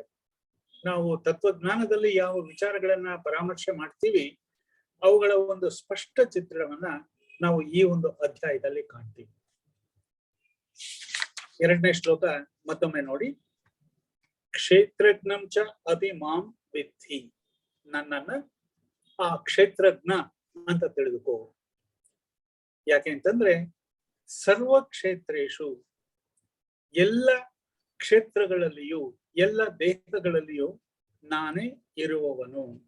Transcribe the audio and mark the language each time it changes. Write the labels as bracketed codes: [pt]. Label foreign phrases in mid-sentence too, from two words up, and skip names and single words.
[kn] ನಾವು ತತ್ವಜ್ಞಾನದಲ್ಲಿ ಯಾವ ವಿಚಾರಗಳನ್ನ ಪರಾಮರ್ಶೆ ಮಾಡ್ತೀವಿ ಅವುಗಳ ಒಂದು ಸ್ಪಷ್ಟ ಚಿತ್ರಣವನ್ನ ನಾವು ಈ ಒಂದು ಅಧ್ಯಾಯದಲ್ಲಿ ಕಾಣ್ತೀವಿ. 2ನೇ ಶ್ಲೋಕ ಮತ್ತೊಮ್ಮೆ ನೋಡಿ. [sa] ಕ್ಷೇತ್ರಜ್ಞಂ ಚ ಅಪಿ ಮಾಂ ವಿದ್ಧಿ, [kn] ನನ್ನನ್ನ ಆ ಕ್ಷೇತ್ರಜ್ಞ ಅಂತ ತಿಳಿದುಕೋ. ಯಾಕೆ ಅಂತಂದ್ರೆ [sa] ಸರ್ವ ಕ್ಷೇತ್ರೇಶು, [kn] ಎಲ್ಲ ಕ್ಷೇತ್ರಗಳಲ್ಲಿಯೂ ಎಲ್ಲ ದೇಹಗಳಲ್ಲಿಯೂ ನಾನೇ ಇರುವವನು.